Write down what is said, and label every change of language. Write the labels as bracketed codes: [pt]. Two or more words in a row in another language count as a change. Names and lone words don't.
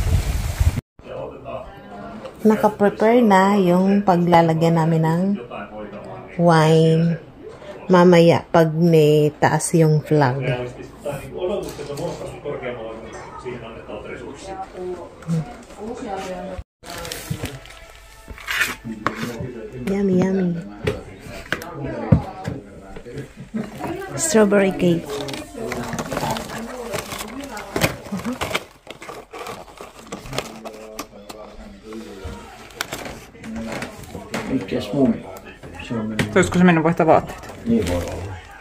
[tl] Naka-prepare na yung paglalagyan namin ng wine mamaya pag may taas yung flag. [en] Yummy, yummy. Strawberry cake. [fi] Olisiko se mennyt vaihtaa vaatteita? Niin voi olla.